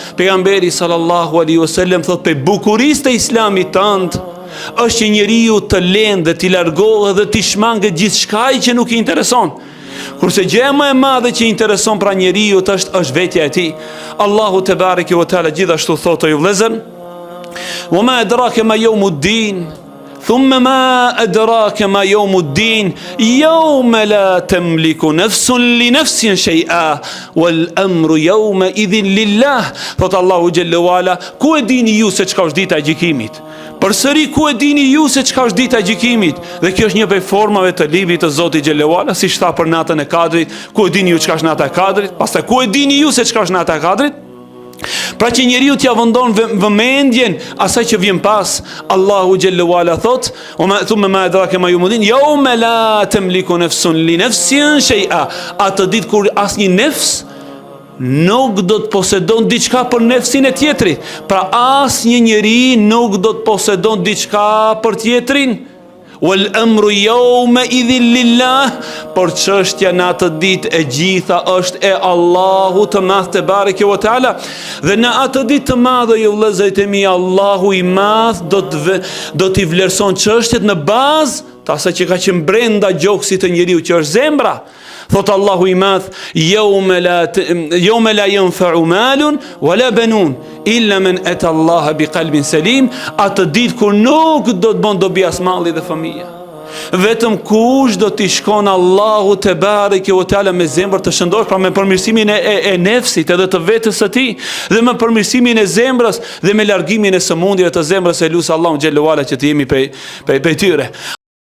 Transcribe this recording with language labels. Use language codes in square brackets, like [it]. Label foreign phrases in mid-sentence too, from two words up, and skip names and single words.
[sq] Pejgamberi [ar] صلى الله عليه وسلم [sq] thot pe bukurisë të islamit tënd është që njeriu të lënë dhe t'i largohet dhe t'i shmangë gjithçka që nuk i intereson. Kurse gjëja më e madhe që intereson pra njeriu është vetja e tij. Allahu [ar] تبارك وتعالى [sq] gjithashtu thotë ju vëllezër: [ar] "وما أدراك ما يوم الدين ثم ما أدراك ما يوم الدين يوم لا تملك نفس لنفس شيئا والأمر يومئذ لله." [sq] Thot Allahu [ar] جل وعلا, [sq] ku e dini ju se çka është dita e gjykimit? Përsëri, ku e dini ju se çka është dita e gjykimit? Dhe kjo është një prej formave të librit të Zotit [ar] جل وعلا, [sq] si tha për natën e Kadrit, ku e dini ju çka është nata e Kadrit? Pastaj ku e dini ju se çka është nata e Kadrit? Pra që njeriu t'ja vendon vëmendjen asaj që vjen pas. Allahu [ar] جل وعلا [sq] thot: [ar] "ثم ما أدراك ما يوم الدين يوم لا تملك نفس لنفس شيئا." [sq] Atë ditë kur asnjë nefs nuk do të posedon diçka për nefsin e tjetrit. Pra asnjë njeri nuk do të posedon diçka për tjetrin. [ar] والأمر يومئذ لله, [sq] por çështja në atë ditë e gjitha është e Allahut të madh [ar] تبارك وتعالى. [sq] Dhe në atë ditë të madhe ju vëllezërit e mi, Allahu i madh do t'i vlerëson çështjet në bazë të asaj që ka qenë brenda gjoksit të njeriu, që është zemra. Thot Allahu i madh: [ar] "يوم لا ينفع مال ولا بنون إلا من أتى الله بقلب سليم." [sq] Atë ditë kur nuk do të bën dobi as malli dhe fëmia. Vetëm kush do t'i shkon Allahu [ar] تبارك وتعالى [sq] me zemër të shëndosh, pra me përmirësimin e nefsit edhe të vetes së tij, dhe me përmirësimin e zemrës dhe me largimin e sëmundjeve të zemrës, e lut Allahu [ar] جلاله علا [sq] që të jemi prej tyre.